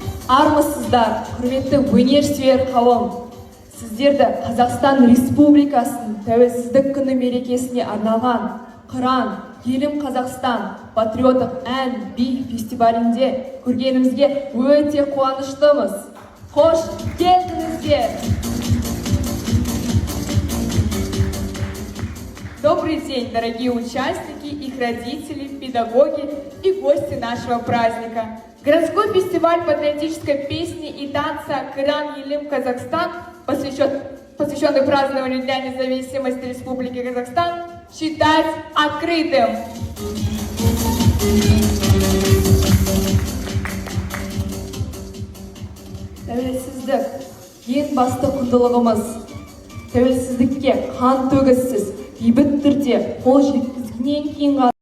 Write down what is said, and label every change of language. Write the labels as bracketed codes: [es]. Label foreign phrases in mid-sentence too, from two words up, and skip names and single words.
[kk] Армысыздар, құрметті өнерсүйер қауым. Сіздерді Қазақстан Республикасының Тәуелсіздік күні мерекесіне арналған Қыран, Елім Қазақстан патриоттық ән би фестивалінде көргенімізге өте қуаныштымыз. Қош келдіңіздер! [ru] Добрый день, дорогие участники, их родители, педагоги и гости нашего праздника. Городской фестиваль патриотической песни и танца «Қыран, Елім Казахстан», посвященный празднованию Дня независимости Республики Казахстан, считать открытым. [kk] Тәуелсіздік ең басты құндылығымыз. Тәуелсіздікке қан төгіссіз, бейбіт түрде қол жеткізгеннен кейін